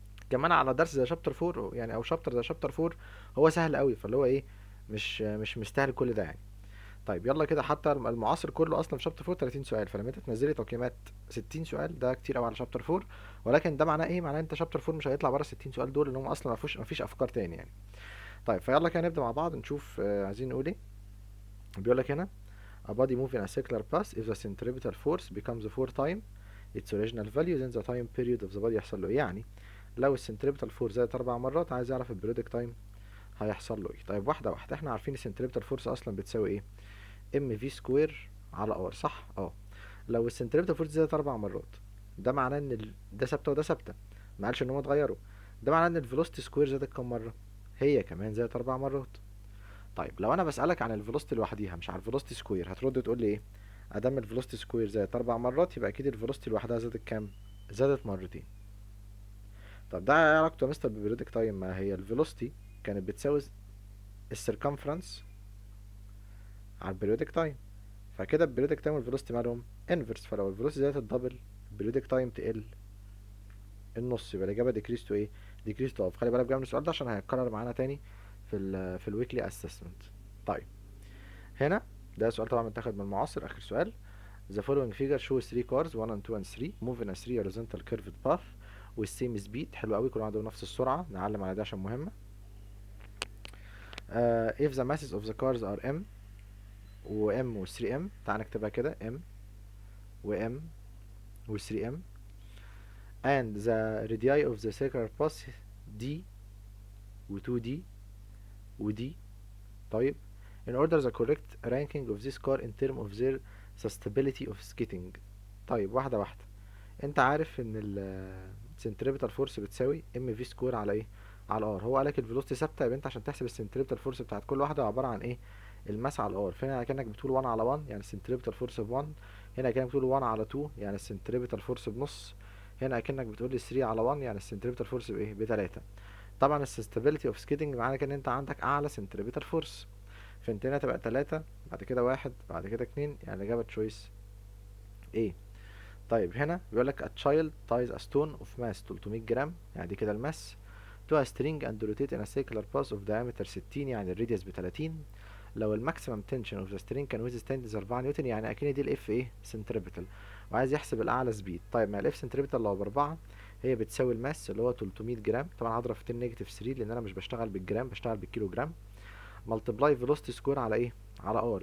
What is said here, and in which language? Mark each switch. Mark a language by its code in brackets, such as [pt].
[ar] كمان على درس زي شابتر 4 يعني، او شابتر زي شابتر 4، هو سهل قوي، فاللي هو ايه، مش مستاهل كل ده يعني. طيب يلا كده، حتى المعاصر كله اصلا في شابتر 4 30 سؤال، فلما انت تنزلي تقييمات 60 سؤال ده كتير قوي على شابتر 4. ولكن ده معناه ايه؟ معناه انت شابتر 4 مش هيطلع بره 60 سؤال دول، ان هم اصلا ما فيش افكار تاني يعني. طيب فيلا كده نبدا مع بعض نشوف عايزين نقول ايه. بيقول لك هنا: [en] a body moving a circular path if the centripetal force becomes 4 times its original value then the time period of the body [ar] يحصل له ايه يعني. لو السنتريبتال فورس زادت 4 مرات، عايز يعرف البريودك تايم هيحصل له ايه. طيب واحده واحده، احنا عارفين السنتريبتال فورس اصلا بتساوي ايه؟ ام في سكوير على ار، صح؟ اه. لو السنتريبتال فورس زادت 4 مرات، ده معناه ان ده ثابته وده ثابته، ما قالش ان هم اتغيروا. ده معناه ان الفيلوسيتي سكوير زادت كام مره؟ هي كمان زادت 4 مرات. طيب لو انا بسالك عن الفيلوسيتي لوحديها مش على الفيلوسيتي سكوير، هترد تقول لي ايه؟ ادام الفيلوسيتي سكوير زادت 4 مرات، يبقى اكيد الفيلوسيتي لوحدها زادت كام؟ زادت مرتين. طب ده ايه علاقته يا مستر بالبريودك تايم؟ ما هي الفيلوسيتي كانت بتساوي السيركمفرنس على البريودك تايم، فكده البريودك تايم والفيلوسيتي مالهم انفرس، فلو الفيلوسيتي زادت الدبل البريودك تايم تقل النص، يبقى الاجابه ديكريس تو ايه؟ ديكريس تو اوف. خلي بالك بقى من السؤال ده عشان هيتكرر معانا تاني في الويكلي اسسمنت. طيب هنا ده سؤال طبعا متاخد من المعاصر، اخر سؤال. [en] The following figure shows 3 cars 1 and 2 and 3 move in a 3 horizontal curved path with same speed. [ar] حلو قوي، كل واحد عنده نفس السرعه، نعلم على ده عشان مهمه. [en] If the masses of the cars are m و m و 3m، [ar] تعال نكتبها كده: [en] m و m و 3m and the radii of the circular path d و 2d و d. [ar] طيب [en] in order the correct ranking of this car in term of their susceptibility of skidding. [ar] طيب واحدة واحدة، انت عارف ان السنتريبتال فورس بتساوي ام في سكوير على ايه؟ على ار. هو قالك الفيلوسيتي ثابته، يبقى انت عشان تحسب السنتريبتال فورس بتاعت كل واحده عباره عن ايه؟ الماس على الار. فهنا كانك بتقول 1 على 1 يعني السنتريبتال فورس ب 1، هنا كانك بتقول 1 على 2 يعني السنتريبتال فورس بنص، هنا كانك بتقول 3 على 1 يعني السنتريبتال فورس بايه؟ ب 3. طبعا السستابيليتي اوف سكيدنج معنى كده ان انت عندك اعلى سنتريبتال فورس، فانت هنا تبقى 3، بعد كده 1، بعد كده 2، يعني الاجابه تشويس ايه. طيب هنا بيقول لك [en] a child ties a stone of mass 300 gram, [ar] يعني دي كده الماس، [en] to a string and rotate in a circular path of diameter 60، [ar] يعني الراديوس ب 30. لو الماكسيمم تنشن اوف ذا string كان withstand 4 نيوتن، يعني اكيد دي الاف ايه؟ سنتريبتال. وعايز يحسب الاعلى سبيد. طيب ما الاف سنتريبتال لو ب4 هي بتساوي الماس اللي هو 300 جرام، طبعا هضرب في 10 نيجاتيف 3 لان انا مش بشتغل بالجرام، بشتغل بالكيلو جرام، ملتبلاي فيلوسيتي سكوير على ايه؟ على ار.